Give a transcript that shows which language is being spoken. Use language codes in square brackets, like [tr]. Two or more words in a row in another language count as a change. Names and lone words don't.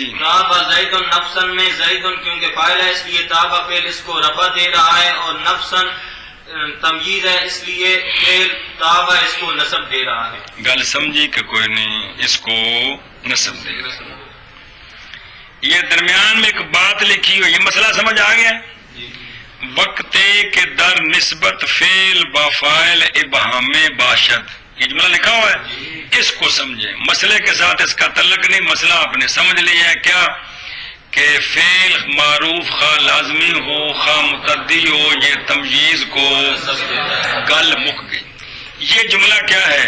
[ur] تابع زید نفسن میں زید کیونکہ فاعل ہے اس لیے تابع فعل اس کو رفع دے رہا ہے، اور نفسن تمجید ہے اس لیے فعل تابع اس کو نسب دے رہا ہے۔ [pa] گل سمجھی [ur] کہ کوئی نہیں، اس کو نسب دے رہا ہے۔ یہ درمیان میں ایک بات لکھی ہوئی، یہ مسئلہ سمجھ آ گیا؟ [fa] وقتے کے در نسبت فعل با فاعل ابہام باشد، [ur] یہ جملہ لکھا ہوا ہے، اس کو سمجھیں، مسئلے کے ساتھ اس کا تعلق نہیں، مسئلہ آپ نے سمجھ لیا ہے کیا کہ فعل معروف خواہ لازمی ہو خواہ متعدی ہو یہ تمییز کو [pa] گل مک گئی۔ [ur] یہ جملہ کیا ہے؟